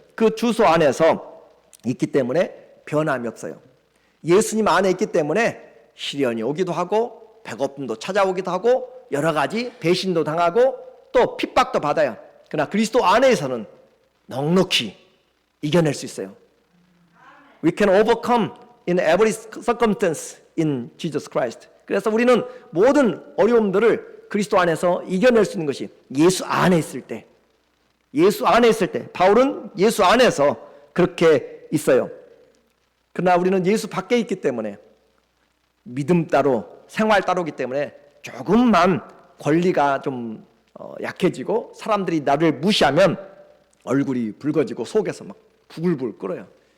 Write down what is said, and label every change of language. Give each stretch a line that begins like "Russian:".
Korean: 그 주소 안에서 있기 때문에 변함이 없어요. 예수님 안에 있기 때문에 시련이 오기도 하고 배고픔도 찾아오기도 하고 여러 가지 배신도 당하고 또 핍박도 받아요. 그러나 그리스도 안에서는 넉넉히 이겨낼 수 있어요.
English: We can overcome in every circumstance in Jesus Christ.
Korean: 그래서 우리는 모든 어려움들을 그리스도 안에서 이겨낼 수 있는 것이 예수 안에 있을 때, 예수 안에 있을 때, 바울은 예수 안에서 그렇게 있어요. 그러나 우리는 예수 밖에 있기 때문에 믿음 따로 생활 따로기 때문에 조금만 권리가 좀 약해지고 사람들이 나를 무시하면 얼굴이 붉어지고 속에서 막 부글부글 끓어요.